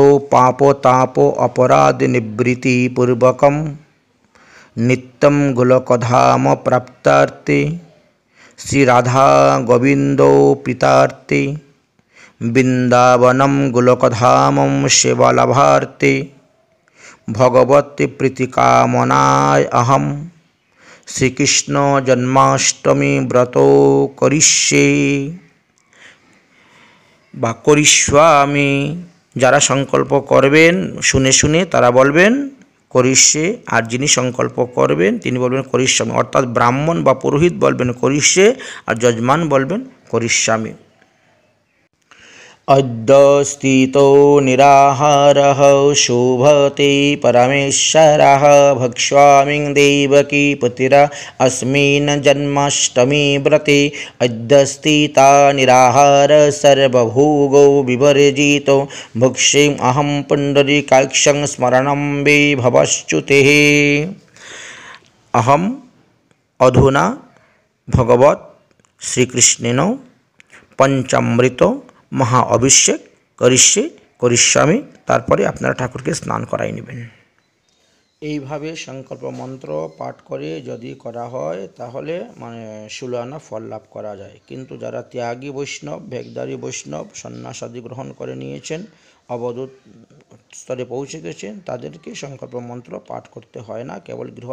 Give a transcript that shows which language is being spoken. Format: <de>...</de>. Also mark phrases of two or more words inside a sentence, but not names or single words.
<sa>पापतापो अपराध निवृत्ति पूर्वकं नित्यं गोलोकधाम प्राप्तार्थे श्री राधा गोविंदो प्रीतार्थे वृंदावनं गोलोकधामं सेवालाभार्थे भगवती प्रीतिकामनाय अहम श्रीकृष्ण जन्माष्टमी व्रतो करिष्ये বা করিষ্যামি।</sa> <bn>যারা সংকল্প করবেন শুনে শুনে তারা বলবেন করিষ্যে, আর যিনি সংকল্প করবেন তিনি বলবেন করিষ্যামি। অর্থাৎ ব্রাহ্মণ বা পুরোহিত বলবেন করিষ্যে, আর যজমান বলবেন করিষ্যামি।</bn> <sa>अद्य स्थितो निराहारः शोभते परमेश्वरः भक्ष्यामि देवकी पुत्रा अस्मिन् जन्माष्टमी व्रते। अद्य स्थिता निराहार सर्वभोगो विवर्जितो भक्ष्ये अहं पुण्डरीकाक्षं स्मरणं वे भवश्च्युतेः। अहम अधुना भगवत श्रीकृष्णेन पंचामृत মহা অভিষেক করিষ্যামি।</sa> <bn>তারপরে আপনারা ঠাকুরকে স্নান করাই নেবেন। এইভাবে সংকল্প মন্ত্র পাঠ করে যদি করা হয় তাহলে 16 আনা ফল লাভ করা যায়। কিন্তু যারা ত্যাগী বৈষ্ণব, ভেগধারী বৈষ্ণব, সন্ন্যাসাদি গ্রহণ করে নিয়েছেন, অবধূত স্তরে পৌঁছে গেছেন, তাদেরকে সংকল্প মন্ত্র পাঠ করতে হয় না।</bn>